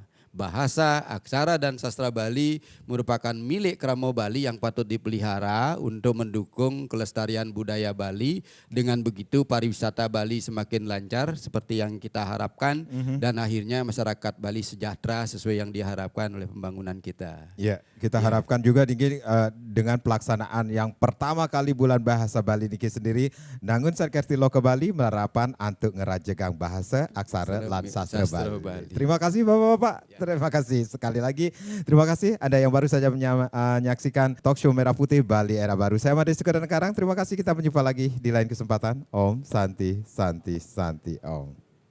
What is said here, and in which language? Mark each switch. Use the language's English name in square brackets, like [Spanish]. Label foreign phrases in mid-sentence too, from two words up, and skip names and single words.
[Indonesian] Bahasa, aksara dan sastra Bali merupakan milik Kramo Bali yang patut dipelihara untuk mendukung kelestarian budaya Bali. Dengan begitu pariwisata Bali semakin lancar seperti yang kita harapkan dan akhirnya masyarakat Bali sejahtera sesuai yang diharapkan oleh pembangunan kita. Ya, kita harapkan juga dengan pelaksanaan yang pertama kali bulan bahasa Bali niki sendiri, nangun Satkerti Loka Bali [Balinese] melarapan untuk ngerajegang bahasa, aksara, lan sastra Bali. [Indonesian] Terima kasih Bapak-Bapak. Terima kasih sekali lagi. Terima kasih Anda yang baru saja menyaksikan [English] talk show [Indonesian] Merah Putih Bali Era Baru. Saya Made Sukadan Karang. Terima kasih, kita berjumpa lagi di lain kesempatan. [Sanskrit] Om Santi Santi Santi Om.